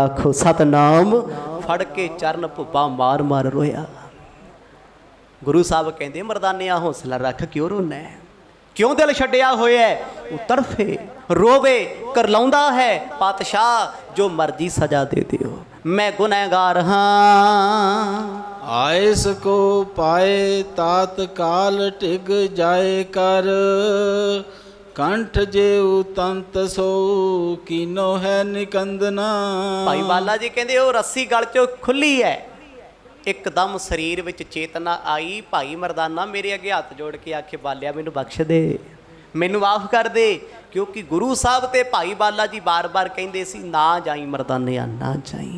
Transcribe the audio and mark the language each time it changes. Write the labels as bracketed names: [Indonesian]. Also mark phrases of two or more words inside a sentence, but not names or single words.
[Punjabi] ਆਖੋ ਸਤਨਾਮ। ਫੜ ਕੇ ਚਰਨ ਭੁੱਬਾ ਮਾਰ ਮਾਰ ਰੋਇਆ। ਗੁਰੂ ਸਾਹਿਬ ਕਹਿੰਦੇ ਮਰਦਾਨਿਆ ਹੌਸਲਾ ਰੱਖ, ਕਿਉਂ ਰੋਣਾ? ਕਿਉਂ ਦਿਲ ਛੱਡਿਆ ਹੋਇਆ ਹੈ? ਉਹ ਤੜਫੇ ਰੋਵੇ ਕਰਲਾਉਂਦਾ ਹੈ, ਪਾਤਸ਼ਾਹ ਜੋ ਮਰਜ਼ੀ ਸਜ਼ਾ ਦੇ ਦਿਓ, ਮੈਂ ਗੁਨਹਗਾਰ ਹਾਂ। [Braj] आयस को पाए तात काल टिग जाए कर, कंठ जेऊ तंत सो कीनो है निकंदना। [Punjabi] ਭਾਈ ਬਾਲਾ ਜੀ ਕਹਿੰਦੇ ਉਹ ਰੱਸੀ ਗਲ ਚੋਂ ਖੁੱਲੀ ਹੈ, ਇੱਕਦਮ ਸਰੀਰ ਵਿੱਚ ਚੇਤਨਾ ਆਈ। ਭਾਈ ਮਰਦਾਨਾ ਮੇਰੇ ਅੱਗੇ ਹੱਥ ਜੋੜ ਕੇ ਆਖੇ, ਬਾਲਿਆ ਮੈਨੂੰ ਬਖਸ਼ ਦੇ, ਮੈਨੂੰ ਮਾਫ ਕਰ ਦੇ। ਕਿਉਂਕਿ ਗੁਰੂ ਸਾਹਿਬ ਤੇ ਭਾਈ ਬਾਲਾ ਜੀ ਬਾਰ-ਬਾਰ ਕਹਿੰਦੇ ਸੀ, ਨਾ ਜਾਈ ਮਰਦਾਨਿਆ, ਨਾ ਜਾਈ।